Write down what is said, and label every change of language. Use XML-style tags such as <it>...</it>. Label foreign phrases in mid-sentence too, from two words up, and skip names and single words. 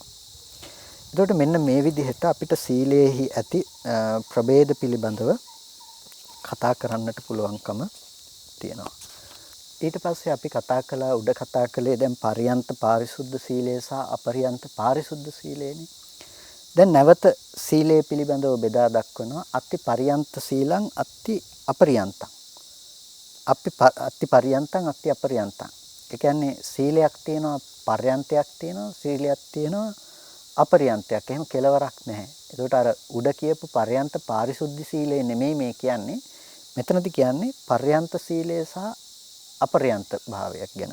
<si>එතකොට මෙන්න මේ විදිහට අපිට සීලයේහි ඇති ප්‍රභේද පිළිබඳව කතා කරන්නට පුළුවන්කම තියෙනවා. ඊට පස්සේ අපි කතා කළේ දැන් පරියන්ත පාරිශුද්ධ සීලය සහ අපරියන්ත පාරිශුද්ධ සීලයනේ. දැන් නැවත සීලය පිළිබඳව බෙදා දක්වනවා</si> <pi>අත්ති පරියන්ත සීලං අත්ති අපරියන්තං. අත්ති පරියන්තං අත්ති අපරියන්තං.</pi> <si>ඒ කියන්නේ සීලයක් තියෙනවා, පර්යන්තයක් තියෙනවා, සීලයක් තියෙනවා, අපරියන්තයක්. එහෙම කෙලවරක් නැහැ. ඒකට අර උඩ කියපු පර්යන්ත පාරිශුද්ධ සීලය නෙමෙයි මේ කියන්නේ. මෙතනදී කියන්නේ පර්යන්ත සීලය සහ අපරියන්ත භාවයක් ගැන.</si>